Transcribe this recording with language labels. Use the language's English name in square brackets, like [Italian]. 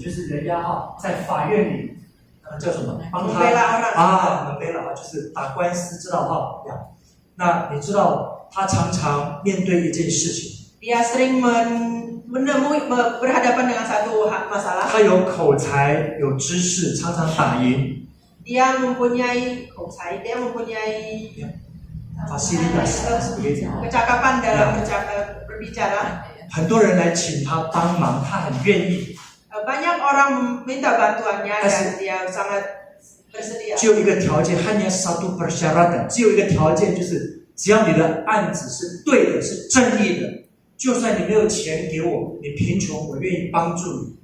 [Chinese] 就是人家在法院里，叫什么？帮他 [Indonesian] membela orang. [Chinese] membela 就是打官司，知道呀？那你知道他常常面对一件事情， [Indonesian] Dia sering berhadapan dengan satu masalah. [Chinese] 他有口才，有知识，常常打赢。 [Indonesian] Dia mempunyai kecakapan dalam berbicara. [Chinese] 很多人来请他帮忙，他很愿意。 [Indonesian] Banyak orang minta bantuannya dan dia sangat bersedia. [Chinese] 只有一个条件 [Indonesian] hanya satu persyaratan， [Chinese] 只有一个条件，就是只要你的案子是对的，是正义的，就算你没有钱给我，你贫穷，我愿意帮助你。